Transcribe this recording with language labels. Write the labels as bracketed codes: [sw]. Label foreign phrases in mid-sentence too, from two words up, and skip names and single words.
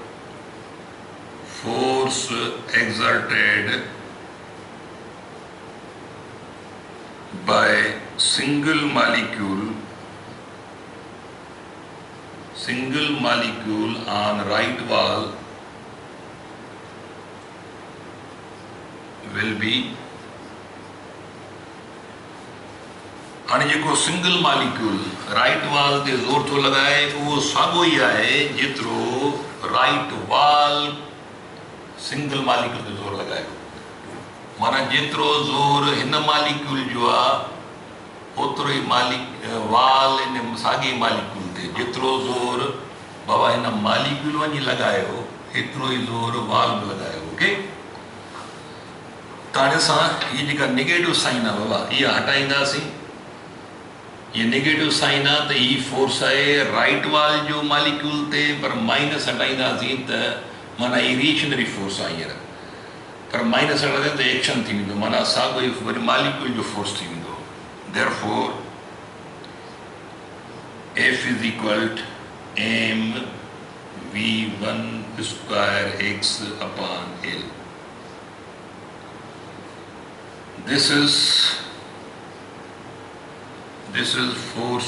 [en] force exerted by single molecule on right wall will be. [sd] हाणे जेको [en] single molecule right wall [sd] ते ज़ोर थो लॻाए उहो साॻियो ई आहे जेतिरो [en] right wall single molecule [sd] ते ज़ोर लॻाए. माना जेतिरो ज़ोर हिन मालिक्यूल जो आहे ओतिरो ई वाल इन साॻी मालिक्यूल ते जेतिरो ज़ोर बाबा हिन मालिक्यूल वञी लॻायो एतिरो ई ज़ोर वाल बि लॻायो. ओके. त हाणे असां हीअ जेका [en] negative sign [sd] आहे बाबा इहा हटाईंदासीं. ये [en] negative sign [sd] आहे त ही फोर्स आहे [en] right wall [sd] जो मालिक्यूल ते, पर माइनस हटाईंदासीं त माना ही [en] reactionary force [sd] आहे हींअर, पर माइनस हटाईंदासीं त एक्शन थी वेंदो, माना साॻियो ई वरी मालिक्यूल जो फोर्स थी वेंदो. [en] देयरफॉर F is equal to mv1 square x upon L. This is force.